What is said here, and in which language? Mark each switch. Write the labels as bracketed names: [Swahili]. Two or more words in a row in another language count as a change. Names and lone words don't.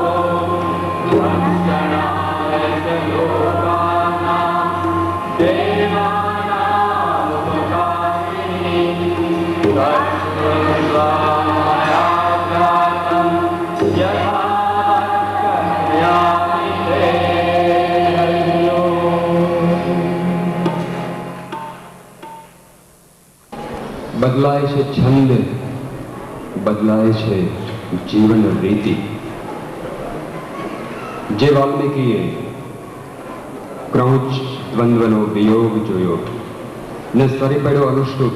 [Sanskrit] दंशनाय च लोकानां देवानामुपकारिणी तस्मै मया जातं यथा कथयामि ते [Gujarati] બદલાય છે છંદ, બદલાય છે જીવન રીતિ. જે વાલ્મીકીએ ક્રૌંચ દ્વંદ્વનો વિયોગ જોયો ને સરી પડ્યો અનુષ્ટુપ